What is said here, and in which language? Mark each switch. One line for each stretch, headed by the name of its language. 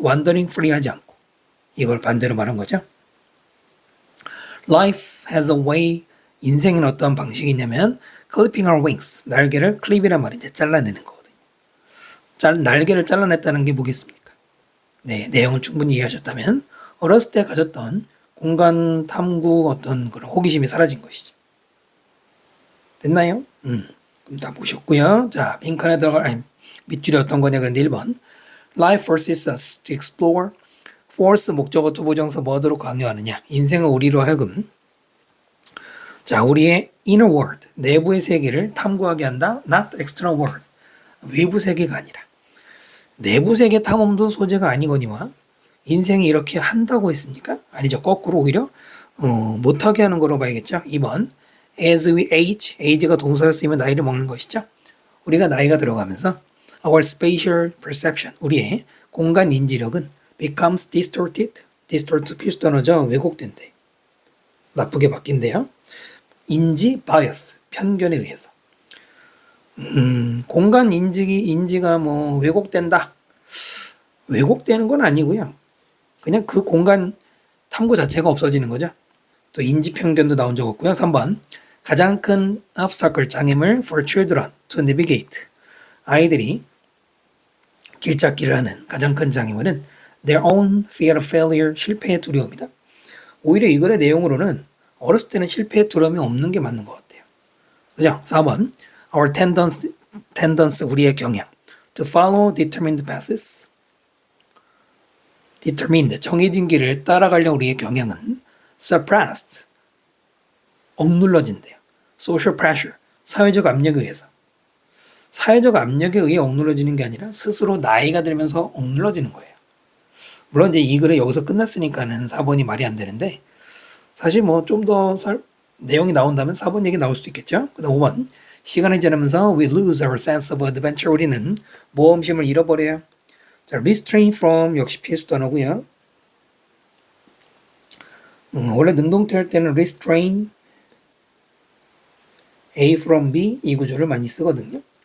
English: wandering free
Korean: 하지 않고. 이걸 반대로 말한 거죠.
English: Life has a way,
Korean: 인생은 어떤 방식이 있냐면
English: clipping our wings,
Korean: 날개를 클립이란 말이 이제 잘라내는 거거든요. 날개를 잘라냈다는 게 뭐겠습니까? 네, 내용을 충분히 이해하셨다면 어렸을 때 가졌던 공간 탐구 어떤 그런 호기심이 사라진 것이죠. 됐나요? 그럼 다 보셨고요. 자, 빈칸에 들어갈 밑줄이 어떤 거냐? 그런데 1번
English: Life forces us to explore.
Korean: force 목적어 투부정사 뭐하도록 강요하느냐? 인생은 우리로 하여금, 자, 우리의 inner world, 내부의 세계를 탐구하게 한다.
English: not external world,
Korean: 외부 세계가 아니라. 내부 세계 탐험도 소재가 아니거니와 인생이 이렇게 한다고 했습니까? 아니죠. 거꾸로 오히려 못하게 하는 거로 봐야겠죠. 2번
English: as we age
Korean: 가 동사를 쓰면 나이를 먹는 것이죠. 우리가 나이가 들어가면서
English: our spatial perception,
Korean: 우리의 공간 인지력은
English: becomes distorted
Korean: 필수 단어죠. 왜곡된대. 나쁘게 바뀐대요. 인지 bias, 편견에 의해서. 공간 인지가 뭐 왜곡된다. 왜곡되는 건 아니고요. 그냥 그 공간 탐구 자체가 없어지는 거죠. 또 인지 편견도 나온 적 없고요. 3번 가장 큰 obstacle, 장애물
English: for children to navigate.
Korean: 아이들이 길찾기를 하는 가장 큰 장애물은
English: their own fear of failure,
Korean: 실패의 두려움이다. 오히려 이 글의 내용으로는 어렸을 때는 실패의 두려움이 없는 게 맞는 것 같아요. 그죠? 4번
English: our tendency,
Korean: 우리의 경향
English: to follow determined paths.
Korean: determined, 정해진 길을 따라가려는 우리의 경향은 suppressed, 억눌러진대요.
English: social pressure,
Korean: 사회적 압력에 의해서. 사회적 압력에 의해 억눌러지는 게 아니라 스스로 나이가 들면서 억눌러지는 거예요. 물론 이제 이 글은 여기서 끝났으니까는 4번이 말이 안 되는데 사실 뭐 좀 더 내용이 나온다면 4번 얘기 나올 수도 있겠죠. 그 다음 5번 시간이 지나면서
English: we lose our sense of adventure.
Korean: 우리는 모험심을 잃어버려요. 자, restrain from 역시 필수 단어고요. 원래 능동태 할 때는
English: restrain A from B
Korean: 이 구조를 많이 쓰거든요.